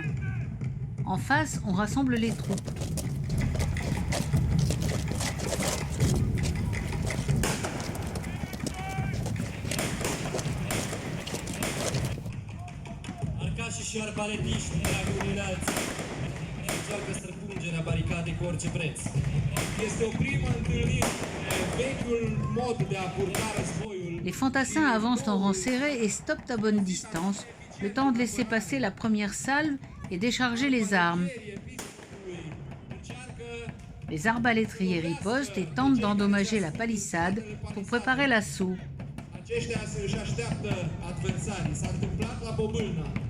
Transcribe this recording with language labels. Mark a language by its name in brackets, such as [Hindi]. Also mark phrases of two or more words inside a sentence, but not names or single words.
[French] En face, on rassemble les troupes. [Romanian] Arcașii și arbaletiști, draguri înalți, încearcă străpungerea baricadei cu orice preț. Este o primă întâlnire, vechiul mod de a purta războiul. [French] Les fantassins avancent en rang serré et stoppent à bonne distance, le temps de laisser passer la première salve et décharger les armes. Les arbalétriers ripostent et tentent d'endommager la palissade pour préparer l'assaut. [Romanian] Aceștia își așteaptă adversarii. S-a întâmplat la Bobâlna.